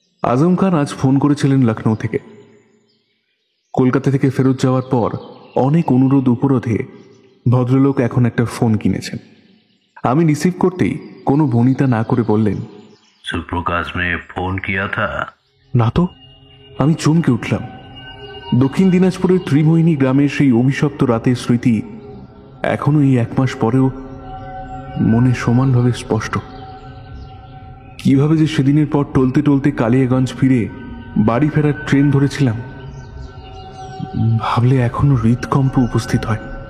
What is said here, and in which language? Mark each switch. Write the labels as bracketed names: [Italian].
[Bangla] আজম খান আজ ফোন করেছিলেন লখনৌ থেকে। কলকাতা থেকে ফেরত যাওয়ার পর অনেক অনুরোধ উপরোধে ভদ্রলোক এখন একটা ফোন কিনেছেন। আমি রিসিভ করতেই কোনো বনিতা না করে বললেন, [Hindi] সুপ্রকাশ ने फोन किया था? [Bangla] না তো। আমি চমকে উঠলাম। দক্ষিণ দিনাজপুরের ত্রিমোহিনী গ্রামের সেই অভিশপ্ত রাতের স্মৃতি এখনো এই 1 মাস পরেও মনে সমানভাবে স্পষ্ট। কিভাবে যে সেদিনের পর টলতে টলতে কালিয়াগঞ্জ ফিরে বাড়ি ফেরার ট্রেন ধরেছিলাম, ভাবলে এখনো হৃদকম্প উপস্থিত হয়।